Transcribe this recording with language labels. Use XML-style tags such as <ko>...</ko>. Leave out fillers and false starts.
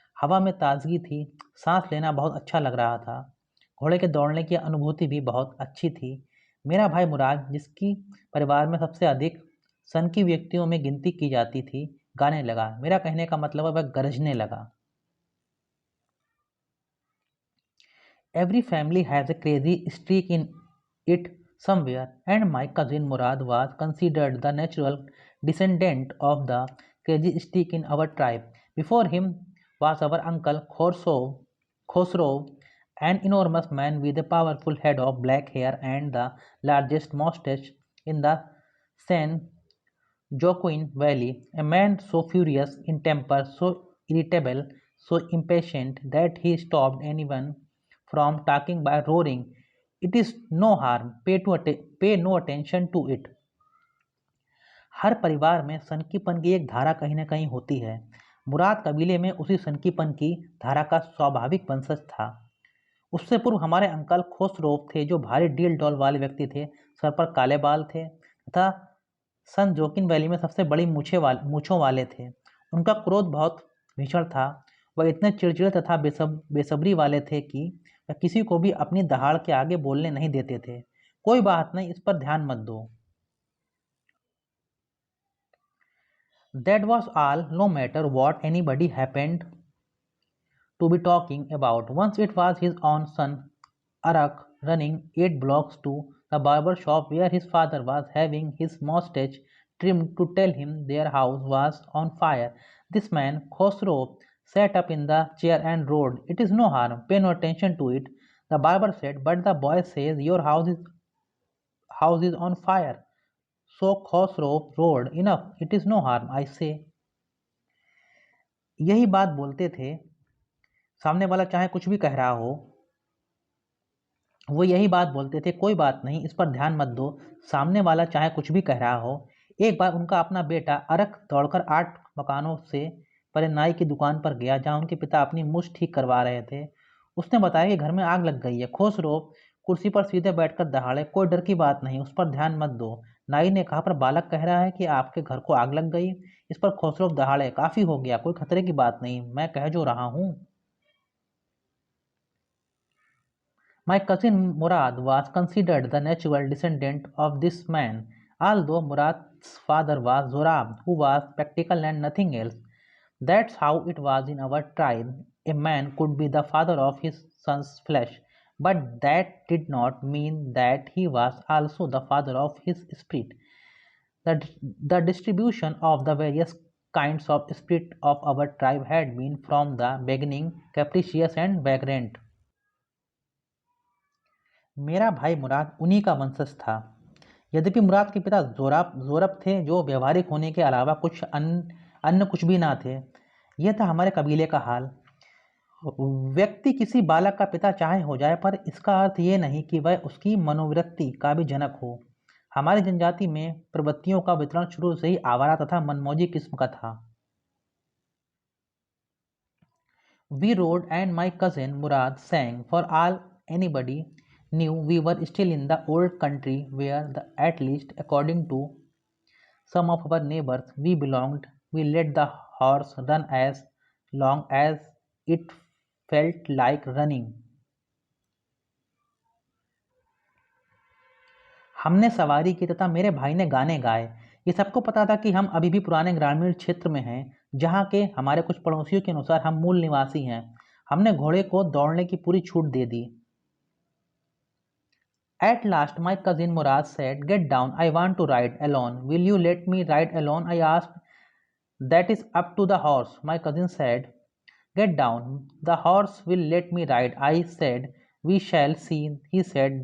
<hi>हवा में ताजगी थी, सांस लेना बहुत अच्छा लग रहा था। घोड़े के दौड़ने की अनुभूति भी बहुत अच्छी थी। मेरा भाई मुराद, जिसकी परिवार में सबसे अधिक सन की व्यक्तियों में गिनती की जाती थी, गाने लगा। मेरा कहने का मतलब है वह गरजने लगा।</hi> <en>Every family has a crazy streak in it somewhere, and my cousin Murad was considered the natural descendant of the crazy streak in our tribe. Before him was our uncle Khosrow, an enormous man with a powerful head of black hair and the largest mustache in the San Joaquin Valley, a man so furious in temper, so irritable, so impatient that he stopped anyone from talking by roaring, "It is no harm, pay no attention to it."</en> <hi>हर परिवार में सनकीपन की एक धारा कहीं न कहीं होती है। मुराद कबीले में उसी सनकीपन की धारा का स्वाभाविक वंशज था। उससे पूर्व हमारे अंकल खोसरोव थे, जो भारी डील डॉल वाले व्यक्ति थे। सर पर काले बाल थे तथा सन जोकिन वैली में सबसे बड़ी मूछों वाले थे। उनका क्रोध बहुत भीषण था। वह इतने चिड़चिड़े तथा बेसब्री वाले थे कि वह किसी को भी अपनी दहाड़ के आगे बोलने नहीं देते थे। कोई बात नहीं, इस पर ध्यान मत दो।</hi> <en>That was all, no matter what anybody happened to be talking about. Once it was his own son, Arak, running 8 blocks to the barber shop where his father was having his mustache trimmed to tell him their house was on fire. This man, Khosrow, sat up in the chair and roared, "It is no harm, pay no attention to it." The barber said, "But the boy says your house is on fire." So Khosrow roared, "Enough, it is no harm, I say."</en> <hi>यही बात बोलते थे, सामने वाला चाहे कुछ भी कह रहा हो, वो यही बात बोलते थे, कोई बात नहीं, इस पर ध्यान मत दो, सामने वाला चाहे कुछ भी कह रहा हो। एक बार उनका अपना बेटा अरक दौड़कर 8 मकानों से परे नाई की दुकान पर गया, जहां उनके पिता अपनी मूछ ठीक करवा रहे थे। उसने बताया कि घर में आग लग गई है। खोसरो कुर्सी पर सीधे बैठकर दहाड़े, "कोई डर की बात नहीं, उस पर ध्यान मत दो।" नाई ने कहा, "पर बालक कह रहा है कि आपके घर को आग लग गई।" इस पर खोसरो दहाड़े, "काफी हो गया, कोई खतरे की बात नहीं, मैं कह जो रहा हूँ।"</hi> <en>My cousin Murad was considered the natural descendant of this man, although Murad's father was Zorab, who was practical and nothing else. That's how it was in our tribe. A man could be the father of his son's flesh, but that did not mean that he was also the father of his spirit. The distribution of the various kinds of spirit of our tribe had been from the beginning capricious and vagrant.</en> <hi>मेरा भाई मुराद उन्हीं का वंशज था। यद्यपि मुराद के पिता जोरब थे, जो व्यवहारिक होने के अलावा अन्य कुछ भी ना थे। यह था हमारे कबीले का हाल। व्यक्ति किसी बालक का पिता चाहे हो जाए, पर इसका अर्थ ये नहीं कि वह उसकी मनोवृत्ति का भी जनक हो। हमारी जनजाति में प्रवृत्तियों का वितरण शुरू से ही आवारा तथा मनमौजी किस्म का था।</hi> <en>We rode and my cousin Murad sang. For all anybody knew, we were still in the old country where, at least according to some of our neighbors we belonged, we let the horse run as long as it felt like running.</en> <hi>हमने सवारी की तथा मेरे भाई ने गाने गाए। ये सबको पता था कि हम अभी भी पुराने ग्रामीण क्षेत्र में हैं, जहाँ के हमारे कुछ पड़ोसियों के अनुसार हम मूल निवासी हैं। हमने घोड़े को दौड़ने की पूरी छूट दे दी।</hi> <en>At last, my cousin Murad said, "Get down, I want to ride alone. Will you let me ride alone?" I asked. "That is up to the horse," my cousin said. "Get down, the horse will let me ride." I said. "We shall see." He said.</en>